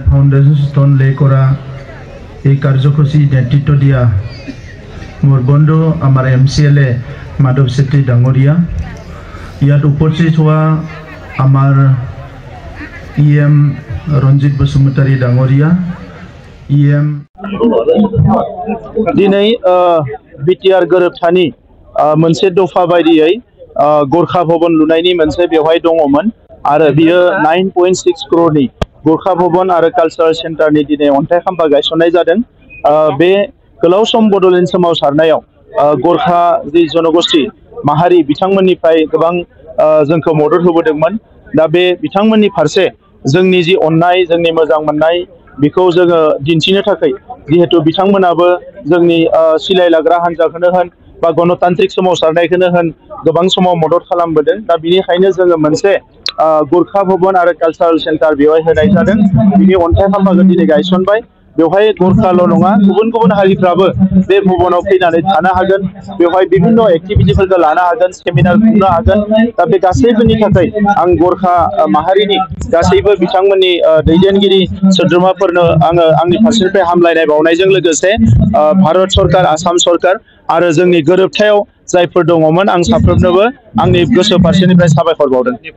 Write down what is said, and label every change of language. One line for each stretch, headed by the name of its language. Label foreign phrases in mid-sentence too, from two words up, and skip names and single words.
English: foundation stone
Assamese: লে কৰা এই কার্যসূচী নেতৃত্ব দিয়া মোৰ বন্ধু আমাৰ MCLA মাধৱ ছেঠী ডাংগৰিয়া ইয়াত উপস্থিত হুআ আমাৰ EM ৰঞ্জিত বসুমতাৰী ডাংগৰিয়া EM
Bodo: दिनै बिटिआर गोरोबथानि मोनसे दफा बायदियै गोरखा भवन लुनायनि मोनसे बेवहाय दङमोन आरो बियो 9.6 करोड़नि गोरखा भवन और कल्चरल सेंटर नि दिनै अन्थाइ खाम्फा गायसननाय जादों। बे गोलाव सम बड'लेण्ड सोमावसारनायाव गोरखा जि जनगोष्ठी माहारि बिथांमोननिफ्राय गोबां जोंखौ मदद होबोदोंमोन। दा बे बिथांमोननि फारसे जोंनि जि अननाय जोंनि मोजां मोननाय बेखौ जोङो दिन्थिनो थाखाय जिहेतु बिथांमोनाबो जोंनि सिलाय लाग्रा हान्जाखौनो होन बा गणतान्त्रिक सोमावसारनायखौनो होन गोबां समाव मदद खालामबोदों। दा बिनिखायनो जोङो मोनसे गोरखा भवन और कल्चरल सेंटर बेवहाय होनाय जादों। बिनि अन्थाइ खाम्फाखौ दिनै गायसनबाय। बेवहाय गोरखाल' नङा गुबुन गुबुन हारिफ्राबो बे भवनाव फैनानै थानो हागोन। बेवहाय विभिन्न एक्टिविटिफोरखौ लानो हागोन, सेमिनार खुंनो हागोन। दा बे गासैबोनि थाखाय आं गोरखा माहारिनि गासैबो बिथांमोननि दैदेनगिरि सोद्रोमाफोरनो आङो आंनि फारसेनिफ्राय हामलायनाय बावनायजों लोगोसे भारत सरकार, आसाम सरकार आरो जोंनि गोरोबथायाव जायफोर दङमोन आं साफ्रोमनोबो आंनि गोसो फारसेनिफ्राय साबायखर बावदों।